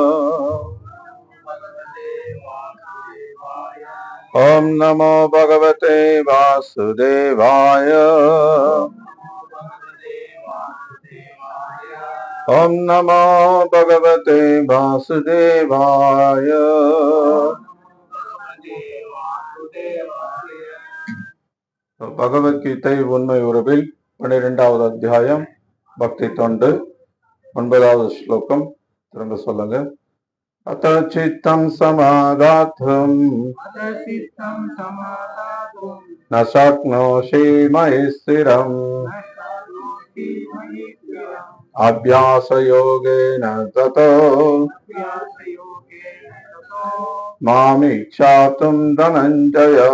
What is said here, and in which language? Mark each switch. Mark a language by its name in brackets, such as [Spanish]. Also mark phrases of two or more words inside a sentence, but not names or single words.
[Sanskrit] ओम नमो भगवते वासुदेवाय। ओम नमो भगवते वासुदेवाय। [Tamil] பகவத்கீதை உண்மை உறவில் 12வது அத்தியாயம் பக்தி தொண்டு 9வது ஸ்லோகம். திரும்ப சொல்லுங்க. [Sanskrit] अथ चित्तम् समाधातुम् न शक्नोषि मयि स्थिरम् अभ्यास योगेन ततो मामिच्छाप्तुम् धनञ्जय.